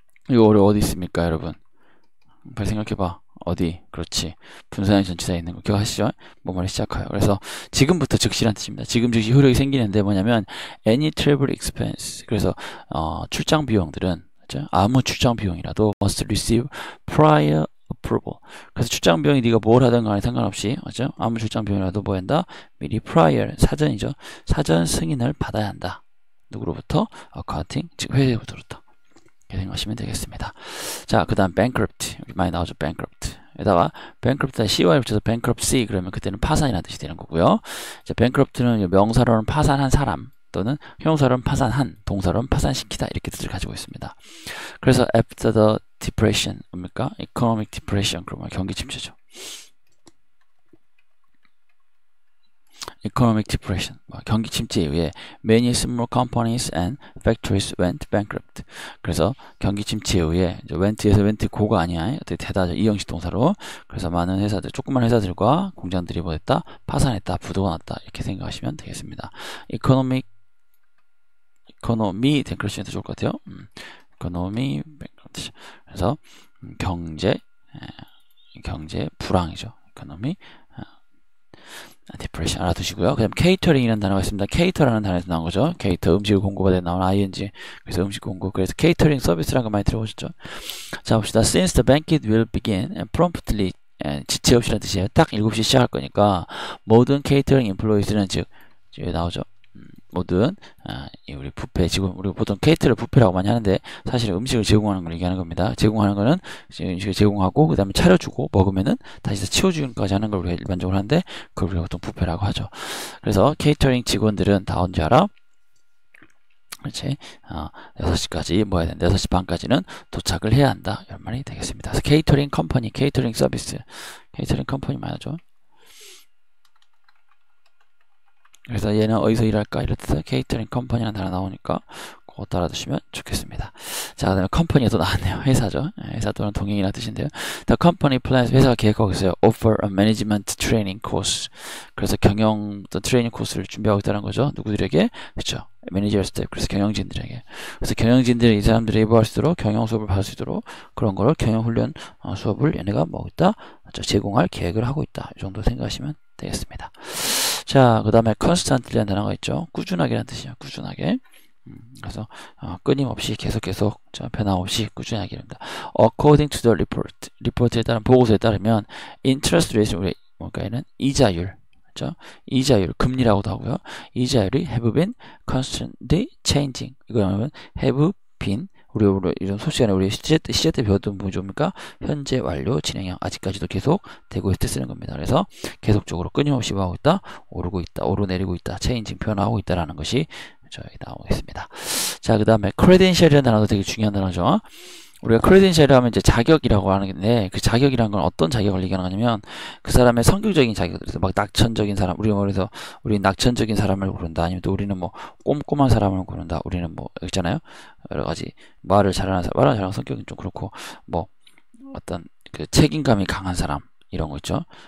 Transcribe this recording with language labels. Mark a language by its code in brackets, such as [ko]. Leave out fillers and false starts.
[ko] 이거 어디 있습니까, 여러분? 빨리 생각해봐. 어디? 그렇지. 분사형 전치사에 있는 거 기억하시죠? 뭐뭐를 시작하여. 그래서 지금부터 즉시란 뜻입니다. 지금 즉시 효력이 생기는데 뭐냐면 [en] any travel expense. [ko] 그래서 출장 비용들은 그렇죠? 아무 출장 비용이라도 [en] must receive prior approval. [ko] 그래서 출장 비용이 네가 뭘 하든 간에 상관없이 그렇죠? 아무 출장 비용이라도 뭐 한다? 미리 prior 사전이죠. 사전 승인을 받아야 한다. 누구로부터? accounting 즉 회계부터부터. 이렇게 생각하시면 되겠습니다. 자, 그 다음 bankrupt 많이 나오죠. bankrupt 에다가 bankrupt에 CY를 붙여서 bankruptcy 그러면 그때는 파산이라는 뜻이 되는 거고요. 자, bankrupt는 명사로는 파산한 사람 또는 형사로는 파산한, 동사로는 파산시키다 이렇게 뜻을 가지고 있습니다. 그래서 [en] after the depression [ko] 뭡니까? [en] economic depression [ko] 그러면 경기 침체죠. [en] economic depression, [ko] 경기 침체에 의해 [en] many small companies and factories went bankrupt. [ko] 그래서 경기 침체에 의해 went에서 went 고가 아니야. 어떻게 되다죠. 이형식 동사로. 그래서 많은 회사들, 조그만 회사들과 공장들이 뭐 했다? 파산했다, 부도가 났다. 이렇게 생각하시면 되겠습니다. [en] economy bankrupt [ko] 좋을 것 같아요. [en] economy bankrupt. [ko] 그래서 경제 불황이죠. economy 디프레션 알아두시고요. 그 다음 케이터링이라는 단어가 있습니다. 케이터라는 단어에서 나온 거죠. 케이터 음식을 공급하다 나온 ing. 그래서 음식 공급. 그래서 케이터링 서비스라는 거 많이 들어보셨죠. 자, 봅시다. [en] Since the banquet will begin promptly [ko] 지체 없이라는 뜻이에요. 딱 7시 시작할 거니까 모든 케이터링 인플로이스는 즉 여기 나오죠. 모든 우리 뷔페 지금 우리 보통 케이터를 뷔페라고 많이 하는데 사실 음식을 제공하는 걸 얘기하는 겁니다. 제공하는 거는 음식을 제공하고 그 다음에 차려주고 먹으면은 다시 치워주기까지 하는 걸 우리가 일반적으로 하는데 그걸 우리가 보통 뷔페라고 하죠. 그래서 케이터링 직원들은 다 언제 알아? 그렇지. 6시까지 뭐 해야 되는데 6시 반까지는 도착을 해야 한다. 이런 말이 되겠습니다. 그래서 케이터링 컴퍼니, 케이터링 서비스, 케이터링 컴퍼니 많아죠. 그래서 얘는 어디서 일할까? 이럴 때 케이터링 컴퍼니라는 단어 나오니까 그거 따라두시면 좋겠습니다. 자, 그 다음에 컴퍼니가 또 나왔네요. 회사죠. 회사 또는 동행이라는 뜻인데요. [en] The company plans, [ko] 회사가 계획하고 있어요. [en] Offer a management training course. [ko] 그래서 경영 트레이닝 코스를 준비하고 있다는 거죠. 누구들에게? 그렇죠. 매니저 스텝, 그래서 경영진들에게. 그래서 경영진들이 이 사람들이 예보할 수 있도록 경영 수업을 받을 수 있도록 그런 거를 경영훈련 수업을 얘네가 뭐 있다? 제공할 계획을 하고 있다. 이 정도 생각하시면 되겠습니다. 자, 그 다음에 constantly라는 단어가 있죠. 꾸준하게라는 뜻이에요. 꾸준하게. 그래서 끊임없이 계속 변함없이 꾸준히 하기입니다. [en] According to the report, [ko] 리포트에 따른 보고서에 따르면 [en] interest rate [ko] 우리 뭔가에는 이자율 그죠? 이자율, 금리라고도 하고요. 이자율이 [en] have been constantly changing. [ko] 이거는 have been, 우리 이런 수업 시간에 우리 시제 때 배웠던 부분이 뭡니까? 현재 완료 진행형, 아직까지도 계속 되고 있을 때 쓰는 겁니다. 그래서 계속적으로 끊임없이 뭐하고 있다? 오르고 있다, 오르내리고 있다, changing 변화하고 있다라는 것이 저희 나오겠습니다. 자, 그 다음에 credential이라는 단어도 되게 중요한 단어죠. 우리가 크레덴셜이라고 하면 이제 자격이라고 하는 건데, 그 자격이라는 건 어떤 자격을 얘기하는 거냐면 그 사람의 성격적인 자격, 그래서 막 낙천적인 사람, 그래서 우리 낙천적인 사람을 고른다, 아니면 또 우리는 뭐 꼼꼼한 사람을 고른다, 우리는 뭐 있잖아요, 여러 가지 말을 잘하는 사람, 말을 잘하는 성격은 좀 그렇고, 뭐 어떤 그 책임감이 강한 사람 이런 거 있죠.